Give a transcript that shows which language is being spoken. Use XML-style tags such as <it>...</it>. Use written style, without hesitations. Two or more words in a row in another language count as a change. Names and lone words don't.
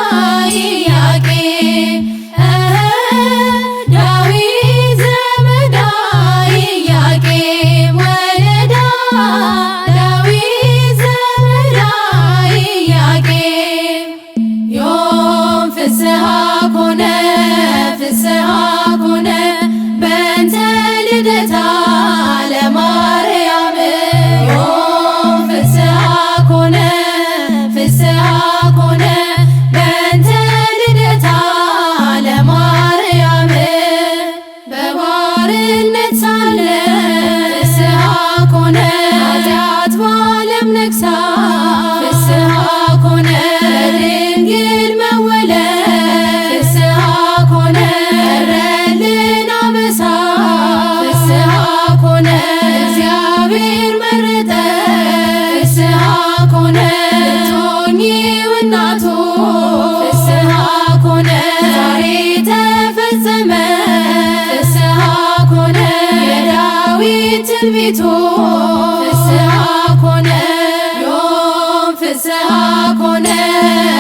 <gez>ኢያቄም ዳዊት ዘመዳ ኢያቄም ወለዳ ዳዊት ዘመዳ ኢያቄም ዮም ፍስሐ ኮነ ፍስሐ ኮነ በእንተ ልደታ ለማርያም ዮም ፍስሐ ኮነ ፍስሐ ኮነ በእንተ ልደታ ለማርያም</gez> <am>በባርነት ሳለ</am> <gez>ፍስሐ ኮነ</gez> <am>ኃጢአት በዓለም ነግሳ</am> <gez>ፍስሐ ኮነ ድንግል መወለድ ፍስሐ ኮነ</gez> <am>ቀረልን አበሳ</am> <gez>ፍስሐ ኮነ</gez> <am>እግዚአብሔር መረጠ</am> <gez>ፍስሐ ኮነ</gez> <am>ልትሆኚው እናቱ</am> <gez>ፍስሐ ኮነ</gez> <am>ዛሬ ተፈጸመ</am> <gez>ፍስሐ ኮነ</gez> <am>የዳዊት ትንቢቱ</am> <gez>ፍስሐ ኮነ ዮም ፍስሐ ኮነ</gez>